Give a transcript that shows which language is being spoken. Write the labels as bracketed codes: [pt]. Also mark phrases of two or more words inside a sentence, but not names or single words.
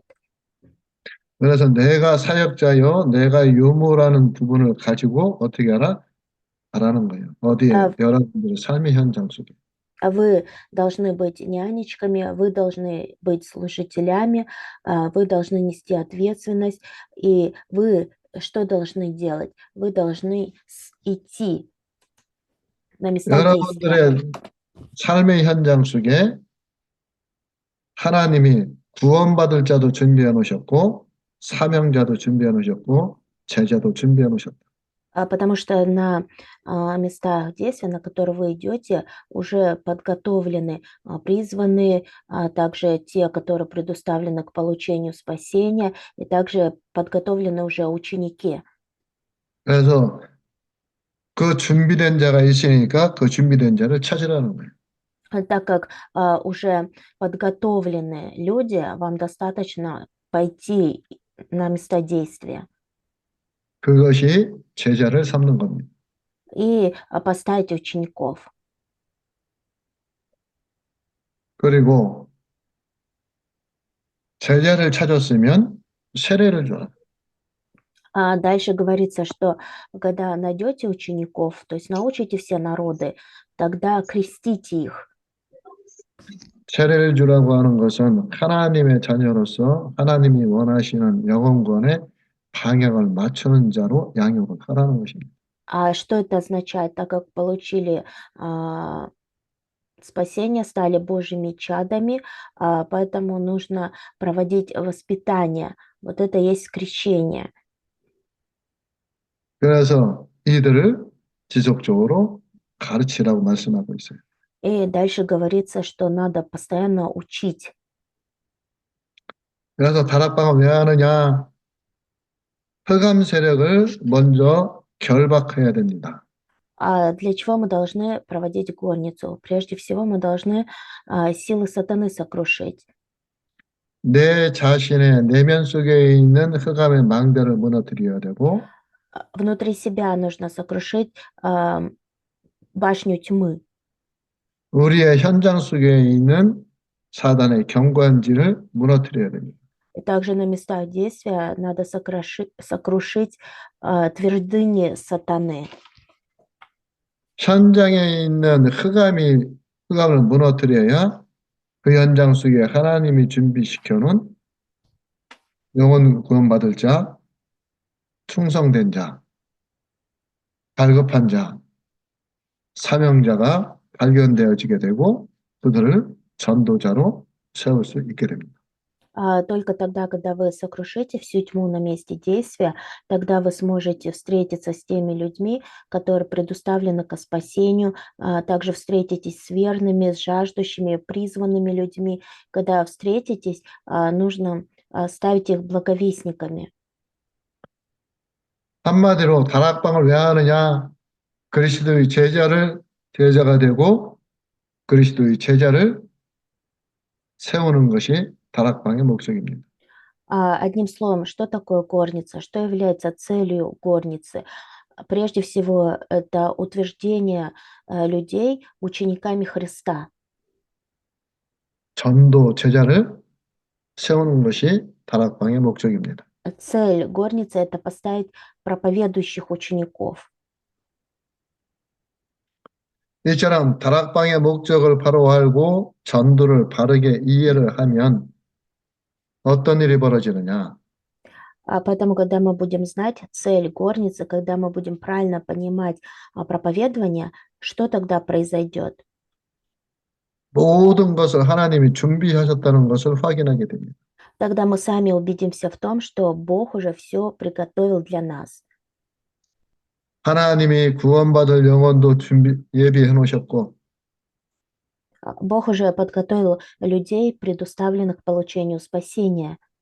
[ko] 그래서 내가 사역자요, 내가 유모라는 부분을 가지고 어떻게 알아는 거예요. 어디에? 여러분들의 삶의 현장 속에. [ru] Вы должны быть нянечками, вы должны быть служителями, вы должны нести ответственность, и вы что должны делать? Вы должны идти на места действия. [ko] 여러분들의 삶의 현장 속에 하나님이 구원받을 자도 준비해 놓으셨고, 사명자도 준비해 놓으셨고, 제자도 준비해 놓으셨다. [ru] Потому что на местах действия, на которые вы идете, уже подготовлены призванные, а также те, которые предоставлены к получению спасения, и также подготовлены уже ученики. [ko] 그래서 그 준비된 자가 있으니까 그 준비된 자를 찾으라는 거예요. [ru] Так как уже подготовленные люди, вам достаточно пойти на места действия [ko] 그것이 제자를 삼는 겁니다. [ru] и поставить учеников. [ko] 그리고 제자를 찾았으면 세례를 줘라. [ru] А дальше говорится, что когда найдете учеников, то есть научите все народы, тогда крестите их. [ko] 세례를 주라고 하는 것은 하나님의 자녀로서 하나님이 원하시는 영혼권의 방향을 맞추는 자로 양육을 하라는 것입니다. [ru] А что это означает? Так как получили а, спасение, стали Божьими чадами, поэтому нужно проводить воспитание. Вот это есть крещение. [ko] 그래서 이들을 지속적으로 가르치라고 말씀하고 있어요. [ru] И дальше говорится, что надо постоянно учить. [ko] 그래서 다락방을 왜 하느냐? 흑암 세력을 먼저 결박해야 됩니다. [ru] А для чего мы должны проводить горницу? Прежде всего мы должны силы сатаны сокрушить. [ko] 내 자신의 내면 속에 있는 흑암의 망대를 무너뜨려야 되고 [ru] Внутри себя нужно сокрушить башню тьмы. [ko] 우리의 현장 속에 있는 사단의 경관지를 무너뜨려야 됩니다. [ru] И также на местах действия надо сокрушить твердыни сатаны. [ko] 현장에 있는 흑암을 무너뜨려야 그 현장 속에 하나님이 준비시켜 놓은 영혼 구원받을 자, 충성된 자, 갈급한 자, 사명자가 발견되어지게 되고 그들을 전도자로 세울 수 있게 됩니다. [ru] Только тогда, когда вы сокрушите всю тьму на месте действия, тогда вы сможете встретиться с теми людьми, которые предуставлены ко спасению, также встретитесь с верными, с жаждущими, призванными людьми. Когда встретитесь, нужно ставить их благовестниками. [ko] 한마디로 다락방을 왜 하느냐? 그리스도의 제자가 되고 그리스도의 제자를 세우는 것이 다락방의 목적입니다. [ru] Одним словом, что такое горница? Что является целью горницы? Прежде всего, это утверждение людей учениками Христа. [ko] 전도 제자를 세우는 것이 다락방의 목적입니다. [ru] Цель горницы– это поставить проповедующих учеников. [ko] 이처럼 다락방의 목적을 바로 알고 전도를 바르게 이해를 하면 어떤 일이 벌어지느냐? [ru] Поэтому, когда мы будем знать цель горницы, когда мы будем правильно понимать проповедование, что тогда произойдет? [ko] 모든 것을 하나님이 준비하셨다는 것을 확인하게 됩니다. [ru] Тогда мы сами убедимся в том, что Бог уже все приготовил для нас. [ko] 하나님이 구원받을 영혼도 예비해 놓으셨고 [ru] Бог уже подготовил людей, предуставленных к получению спасения.